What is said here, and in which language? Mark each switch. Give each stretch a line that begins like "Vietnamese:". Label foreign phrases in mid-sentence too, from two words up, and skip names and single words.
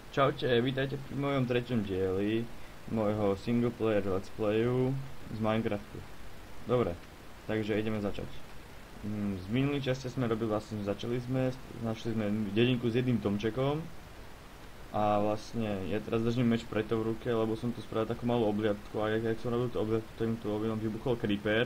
Slovak: Čaute, vítajte pri mojom treťom dieli môjho
English: single player let's playu
Slovak: z Minecraftu. Dobre, takže ideme začať. Z minulý časti sme robili, vlastne našli sme dedinku s jedným domčekom. A vlastne, ja teraz držím meč preto v ruke, lebo som tu spravil takú malú obliadku a jak som robil tú obliadku, tým tu objednom vybuchol creeper.